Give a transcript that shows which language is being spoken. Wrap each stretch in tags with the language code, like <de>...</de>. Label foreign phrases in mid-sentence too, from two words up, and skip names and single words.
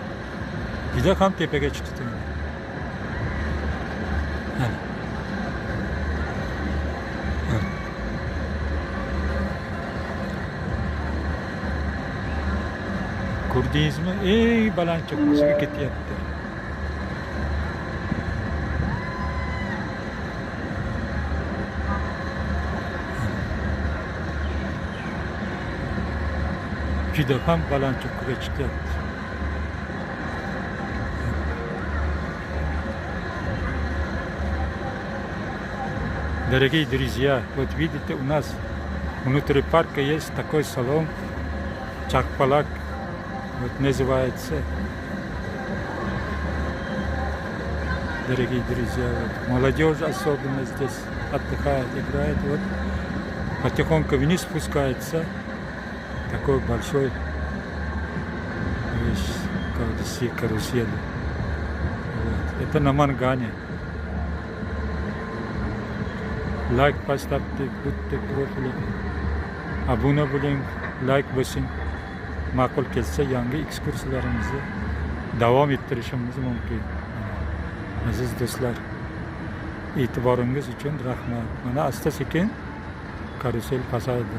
<uz>Juda ham tepaga chiqdi. Ko'rdingizmi? Ey baland cho'qqisiga ketyapti. Juda ham baland cho'qqiga chiqyapti.</uz> <ru>Дорогие друзья, вот видите, у нас внутри парка есть такой салон Chaqpalak. Вот называется. Дорогие друзья, вот молодежь особенно здесь отдыхает, играет. Вот потихоньку вниз спускается такой большой карусель. Вот. Это на Мангане. Лайк поставьте, будьте профили.</ru> <uz>Abone bo'ling, like bosing. Ma'qul kelsa yangi ekskursiyalarimizni davom ettirishimiz mumkin. Aziz do'stlar, e'tiboringiz uchun rahmat. Mana asta sekin karusel pasaydi.</uz>